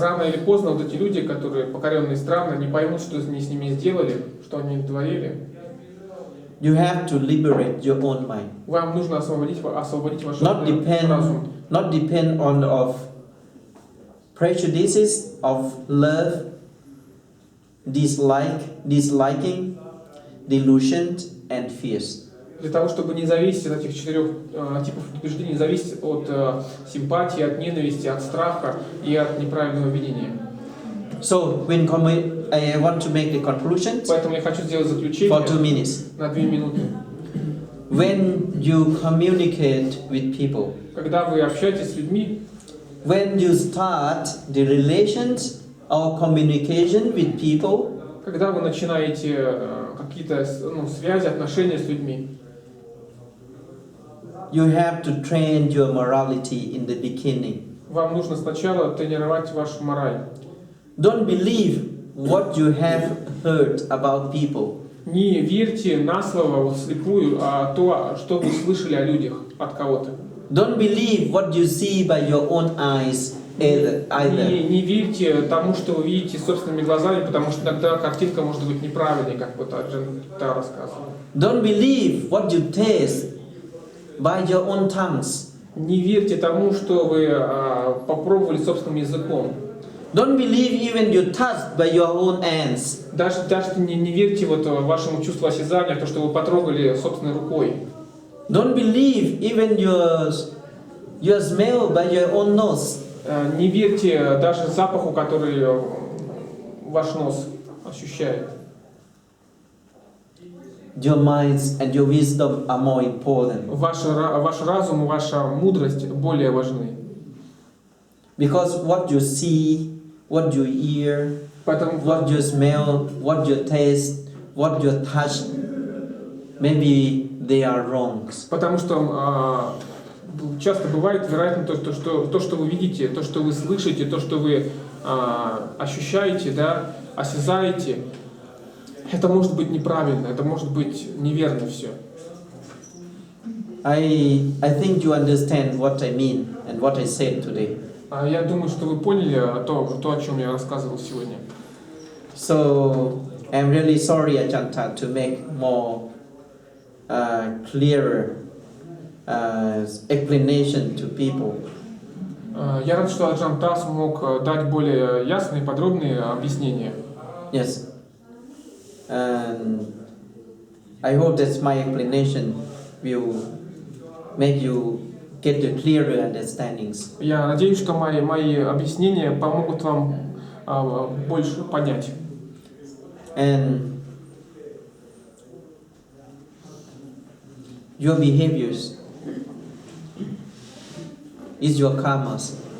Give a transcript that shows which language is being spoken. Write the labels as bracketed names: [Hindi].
[Russian] Рано или поздно вот эти люди, которые покоренные страны, не поймут, что они с ними сделали, что они творили. [English] You have to liberate your own mind. [Russian] Вам нужно освободить ваш [English] Not depend on of prejudices, of love, disliking, delusion, and fears. [Russian] Для того, чтобы не зависеть от этих 4 типов предубеждений, не зависеть от симпатии, от ненависти, от страха и от неправильного видения. [English] So, when I want to make the conclusion [Russian] Поэтому я хочу сделать заключение [English] for 2 minutes. [Russian] на 2 минуты. [English] When you communicate with people, [Russian] Когда вы общаетесь с людьми, [English] when you start the relations or communication with people, [Russian] когда вы начинаете какие-то связи, отношения с людьми, [English] you have to train your morality in the beginning. [Russian] вам нужно сначала тренировать вашу мораль. [English] Don't believe what you have heard about people. [Russian] Не верьте на слово вслепую, а то, что вы слышали о людях от кого-то. [English] Don't believe what you see by your own eyes either. [Russian] Не верьте тому, что вы видите собственными глазами, потому что иногда картинка может быть неправильной, как вот Аджан рассказывал. [English] Don't believe what you taste by your own tongues. [Russian] Не верьте тому, что вы попробовали собственным языком. [English] Don't believe even you touched by your own hands. [Russian] Даже не верьте вот вашему чувству осязания, то, что вы потрогали собственной рукой. [English] Don't believe even your smell by your own nose. [Russian] Не верьте даже запаху, который ваш нос ощущает. [English] Your minds and your wisdom are more important. [Russian] Ваш разум и ваша мудрость более важны. [English] Because what you see, what you hear, [Russian] Поэтому [English] what you smell, what you taste, what you touch, maybe they are wrong. [Russian] Потому что часто бывает, вероятно, то, что вы видите, то, что вы слышите, то, что вы ощущаете, да, осязаете, это может быть неправильно, это может быть неверно все. [English] I think you understand what I mean and what I said today. [Russian] Я думаю, что вы поняли то, о чем я рассказывал сегодня. [English] So I'm really sorry, Ajahn, to make more clearer explanation to people. [Russian] Я рад, что Аджан смог дать более ясные, подробные объяснения. [English] Yes. And I hope that my explanation will make you get the clearer understandings. [Russian] Я надеюсь, что мои объяснения помогут вам больше понять. [English] And your behaviors is your karmas.